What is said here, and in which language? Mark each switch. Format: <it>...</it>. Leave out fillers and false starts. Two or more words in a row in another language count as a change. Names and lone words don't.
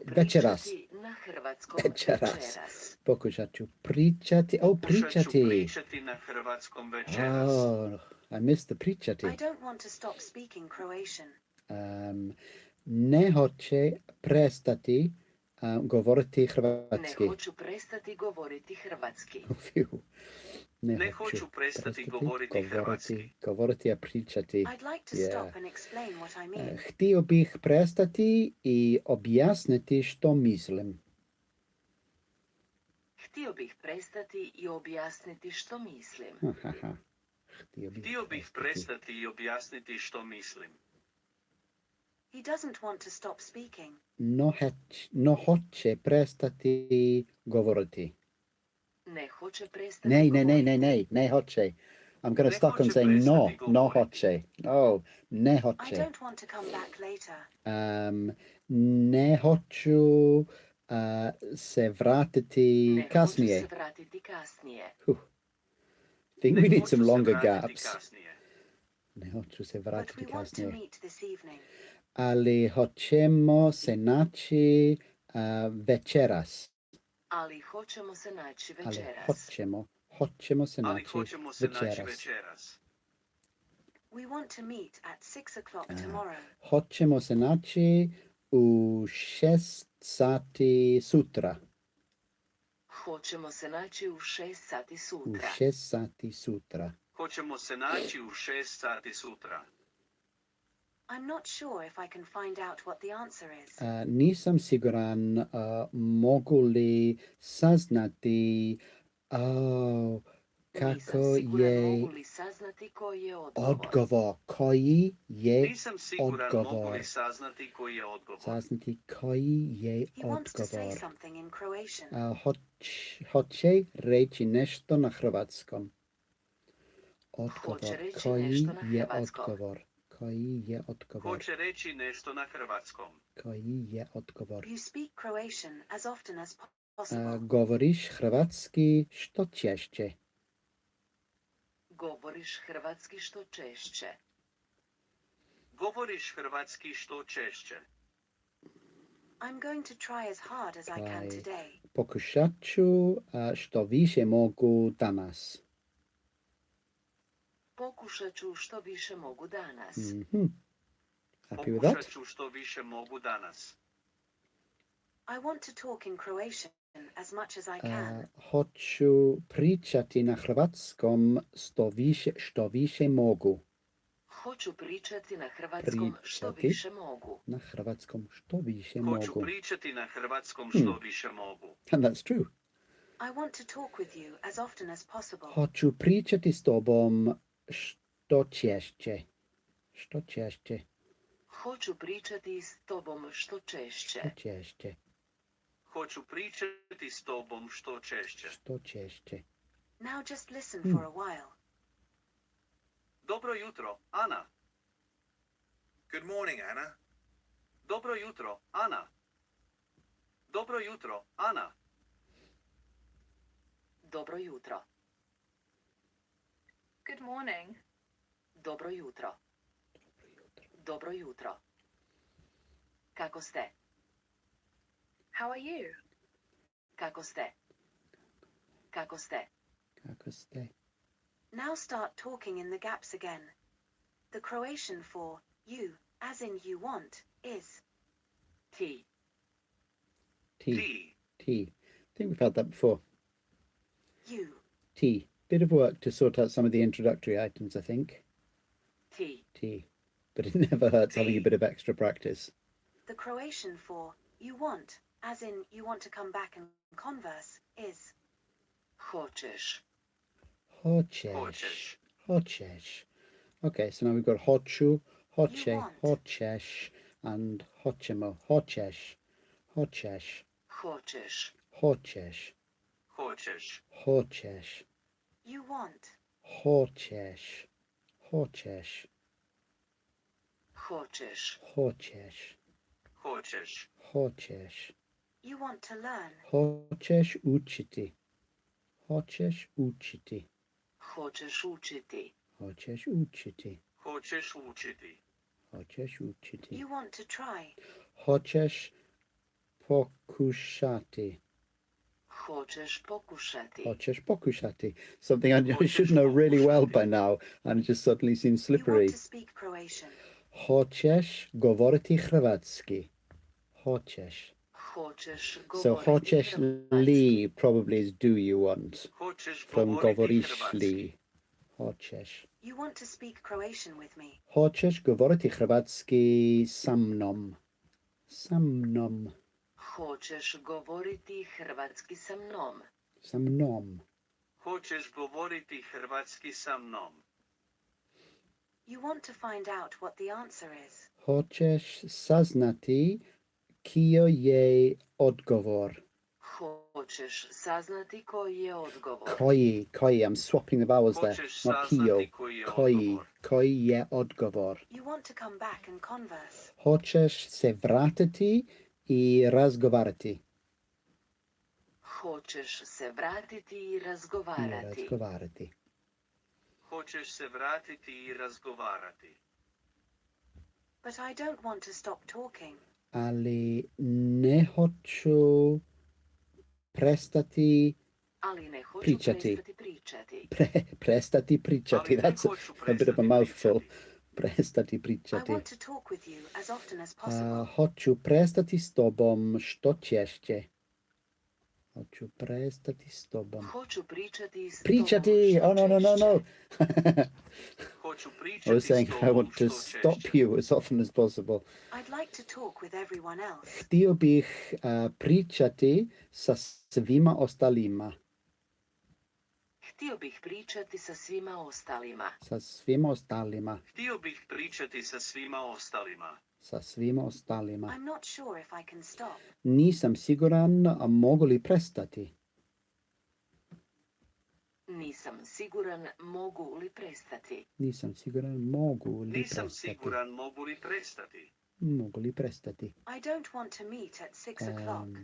<hr>večeras. pričati na hrvatskom Večeras. večeras. Pokušat ću pričati. Oh, Pokušat ću pričati. pričati na hrvatskom večeras.</hr> <en>Oh, I missed the pričati. I don't want to stop speaking Croatian.</en> <hr>Ne hoće prestati govoriti Ne hrvatski. hoću prestati govoriti hrvatski. Ne hoću prestati govoriti hrvatski. Govoriti je pričati.</hr> <en>I'd like to stop and explain what I mean.</en> <hr>Htio bih prestati i objasniti što mislim. Htio bih prestati i objasniti što mislim. Htio bih prestati i objasniti što mislim.</hr> <en>He doesn't want to stop speaking.</en> <hr>No hoće prestati govoriti. Ne hoće prestati Ne govoriti. hoće.</hr> <en>I'm going to</en> <hr>Ne</hr> <en>stop and</en> <hr>hoće</hr> <en>say</en> <hr>prestati</hr> <en>no</en> <hr>govoriti. hoće. Oh, ne</hr> <en>I</en> <hr>hoće.</hr> <en>don't want to come back later.</en> <hr>Ne hoću se vratiti Ne hoću kasnije. se vratiti kasnije.</hr> <en>Think</en> <hr>Ne</hr> <en>we need</en> <hr>hoću</hr> <en>some</en> <hr>se</hr> <en>longer</en> <hr>vratiti</hr> <en>gaps.</en> <hr>kasnije. Ne hoću se</hr> <en>But</en> <hr>vratiti</hr> <en>we want to</en> <hr>kasnije.</hr> <en>meet this evening.</en> <hr>Ali hoćemo se naći večeras. Ali hoćemo se naći Ali večeras. hoćemo se Ali naći hoćemo se naći večeras. večeras.</hr> <en>We want to meet at 6 o'clock tomorrow.</en> <hr>Hoćemo se naći u 6 sati sutra. Hoćemo se naći u 6 sati U sutra. 6 sati sutra. Hoćemo se naći u 6 sati sutra.</hr> <en>I'm not sure if I can find out what the answer is.</en> <hr>Nisam siguran mogu li saznati kako Nisam siguran je mogu li saznati koji je odgovor. odgovor. Koji je Nisam siguran mogu odgovor. li saznati koji je odgovor. Saznati koji je</hr> <en>He wants to say</en> <hr>odgovor.</hr> <en>something in Croatian.</en> <hr>Hoće reći nešto na hrvatskom. Odgovor. Hoće reći Koji nešto na je hrvatskom. odgovor? Koji je odgovor? Hoće reći nešto na hrvatskom. Koji je odgovor?</hr> <en>You speak Croatian as often as possible.</en> <hr>Govoriš hrvatski što češće. Govoriš hrvatski što češće. Govoriš hrvatski što češće.</hr> <en>I'm going to try as hard as I can Try. today.</en> <hr>Pokušat ću što više mogu danas. Pokušat ću što više mogu danas.</hr> <en>Mhm. Happy with that?</en> <hr>Pokušat ću što više mogu danas.</hr> <en>I want to talk in Croatian as much as I can.</en> <hr>Hoću pričati na hrvatskom što više mogu. Hoću pričati na hrvatskom što Pričati. više mogu. Na hrvatskom što više Hoću mogu. pričati na hrvatskom što više mogu.</hr> <en>And that's true. I want to talk with you as often as possible.</en> <hr>Hoću pričati s tobom što češće. Što češće. Hoću pričati s tobom što češće. Što češće. Hoću pričati s tobom što češće. Što češće.</hr> <en>Now just listen for a while.</en> <hr>Dobro jutro, Ana.</hr> <en>Good morning, Anna.</en> <hr>Dobro jutro, Ana. Dobro jutro, Ana. Dobro jutro.</hr> <en>Good morning.</en> <hr>Dobro jutro. Dobro jutro. Kako ste?</hr> <en>How are you?</en> <hr>Kako ste? Kako ste? Kako ste?</hr> <en>Now start talking in the gaps again. The Croatian for you, as in you want, is</en> <hr>Ti. Tea. Ti. Tea.</hr> <en>I think we've had that before. you.</en> <hr>Tea.</hr> <en>Bit of work to sort out some of the introductory items, I think.</en> <hr>Ti. Tea.</hr> <en>But it never hurts having a</en> <hr>Tea.</hr> <en>bit of extra practice. The Croatian for you want, as in you want to come back and converse, is</en> <hr>Hoćeš. Hoćeš. Hoćeš. Hoćeš.</hr> <en>Okay, so now we've got</en> <hr>hoću, hoće,</hr> <en>want.</en> <hr>hoćeš, and hoćemo, hoćeš, hoćeš, Hoćeš. hoćeš, Hoćeš. hoćeš,</hr> <en>You want.</en> <hr>hoćeš, hoćeš, Hoćeš. hoćeš, Hoćeš. hoćeš,</hr> <en>You want to learn.</en> <hr>hoćeš učiti, hoćeš učiti, Hoćeš učiti. hoćeš učiti, Hoćeš učiti. hoćeš učiti,</hr> <en>You want to try.</en> <hr>hoćeš pokušati, Hoćeš pokušati. hoćeš pokušati.</hr> <en>Something I</en> <hr>Hoćeš</hr> <en>should know really well</en> <hr>pokušati.</hr> <en>by now, and it just suddenly seems You want slippery. to speak Croatian.</en> <hr>Hoćeš govoriti hrvatski, hoćeš. Hoćeš</hr> <en>So</en> <hr>govoriti hoćeš hrvatski.</hr> <en>li probably is do you want,</en> <hr>Hoćeš</hr> <en>from</en> <hr>govoriti govoriš hrvatski. li, hoćeš.</hr> <en>You want to speak Croatian with me.</en> <hr>Hoćeš govoriti hrvatski sa mnom, sa mnom, Hoćeš govoriti hrvatski sa mnom. sa mnom. Hoćeš govoriti hrvatski sa mnom.</hr> <en>You want to find out what the answer is.</en> <hr>Hoćeš saznati kio je odgovor. Hoćeš saznati koji je odgovor. Koji,</hr> <en>I'm swapping the vowels there,</en> <hr>Hoćeš</hr> <en>not kio.</en> <hr>saznati koji je odgovor. Koji je odgovor. You want to come back and converse. Hoćeš se vratiti i razgovarati. Hoćeš se vratiti i razgovarati. Razgovarati. Hoćeš se vratiti i razgovarati.</hr> <en>But I don't want to stop talking.</en> <hr>Ali ne hoću prestati Ali ne hoću Pričati. prestati pričati. prestati pričati. Ali ne</hr> <en>That's</en> <hr>hoću</hr> <en>a bit of a</en> <hr>prestati</hr> <en>mouthful.</en> <hr>pričati. Prestati</hr> <en>I</en> <hr>pričati.</hr> <en>want to talk with you as often as possible.</en> <hr>Hoću prestati s tobom što češće. Hoću prestati s tobom. Hoću pričati s Pričati! tobom</hr> <en>Oh, no.</en> <hr>što Hoću</hr> <en>I</en> <hr>pričati</hr> <en>was saying</en> <hr>s</hr> <en>I</en> <hr>tobom</hr> <en>want to</en> <hr>što</hr> <en>stop</en> <hr>češće.</hr> <en>you as often as possible. I'd like to talk with everyone else.</en> <hr>Htio bih pričati sa svima ostalima. Htio bih pričati sa svima ostalima. Sa svima ostalima. Htio bih pričati sa svima ostalima. Sa svima ostalima.</hr> <en>I'm not sure if I can stop.</en> <hr>Nisam siguran, a mogu li prestati? Nisam siguran mogu li prestati. Nisam siguran, mogu li Nisam prestati? siguran mogu li prestati. Mogu li prestati?</hr> <en>I don't want to meet at 6 o'clock.</en>